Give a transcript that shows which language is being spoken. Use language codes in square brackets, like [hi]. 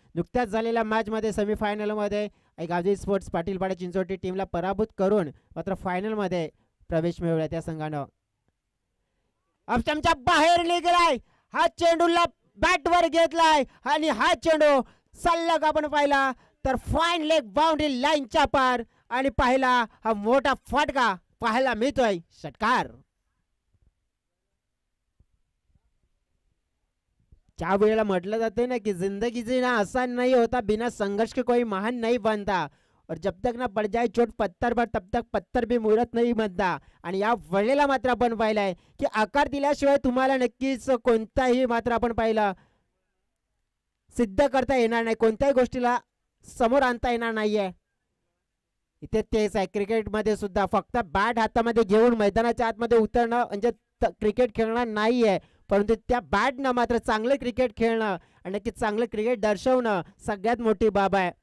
[mr] नुकत्याच झालेल्या मॅचमध्ये सेमीफायनलमध्ये गावजी स्पोर्ट्स पाटीलपाडा चिंचोटी टीमला पराभूत करून मात्र फायनलमध्ये प्रवेश मिळवला त्या संघानं. ऑप्शनच्या बाहेर निघालाय हा चेंडूला बॅटवर घेतलाय आणि हा चेंडू सलग आपण पाहिला तर फाईन लेग बाउंड्री लाईनच्या पार आणि पाहिला हा मोठा फटका पाहायला मिळतोय. षटकार ज्या वेळेला म्हटलं जाते ना की [hi] जिंदगी जीना आसान नहीं होता बिना संघर्ष के कोई महान नहीं बनता और जब तक ना पड़ जाए चोट पत्थर पर तब तक पत्थर भी मुरत नहीं बनता. [mr] आणि या वेळेला मात्र आपण पाहिलंय की आकार दिल्याशिवाय तुम्हाला नक्कीच कोणताही मात्र आपण पाहिलं सिद्ध करता येणार नाही कोणत्याही गोष्टीला समोर आणता येणार नाहीये. इथे तेच आहे क्रिकेटमध्ये सुद्धा फक्त बॅट हातामध्ये घेऊन मैदानाच्या आतमध्ये उतरणं म्हणजे क्रिकेट खेळणं नाहीये परंतु त्या बॅटनं मात्र चांगलं क्रिकेट खेळणं आणि नक्की चांगलं क्रिकेट दर्शवणं सगळ्यात मोठी बाब आहे.